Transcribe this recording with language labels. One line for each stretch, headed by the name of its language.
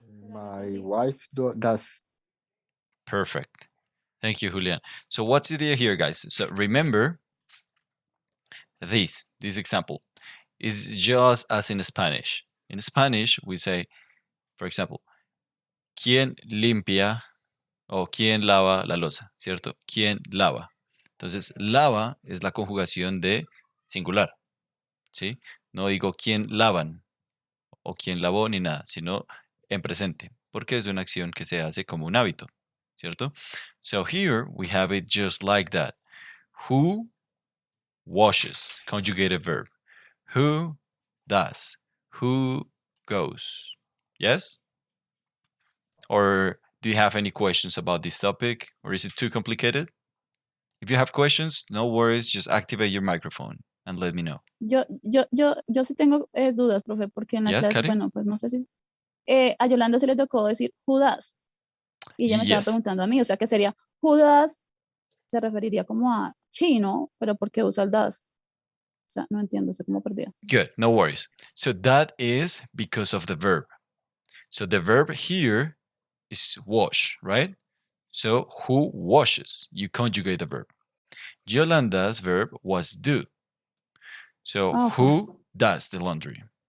English: My wife does. Perfect. Thank you, Julian. So what's the idea here, guys? So remember this example is just as in Spanish. In Spanish, we say, for example,
Spanish: ¿quién limpia o quién lava la loza? ¿Cierto? ¿Quién lava? Entonces, lava es la conjugación de singular, ¿sí? No digo quién lavan o quién lavó ni nada, sino en presente, porque es una acción que se hace como un hábito, ¿cierto?
English: So here we have it just like that. Who washes, conjugated verb. Who does? Who goes? Yes? Or do you have any questions about this topic? Or is it too complicated? If you have questions, no worries, just activate your microphone and let me know.
Spanish: Yo sí tengo dudas, profe, porque en la
English: Yes,
Spanish: clase,
English: Karen?
Spanish: bueno, pues no sé si a Yolanda se le tocó decir
English: who does
Spanish: y ella me estaba
English: Yes.
Spanish: preguntando a mí, o sea que sería
English: who does,
Spanish: se referiría como a chino, pero ¿por qué usa el does? O sea, no entiendo, estoy como perdida.
English: Good, no worries. So that is because of the verb. So the verb here is wash, right? So who washes? You conjugate the verb. Yolanda's verb was do. So Okay. who does the laundry?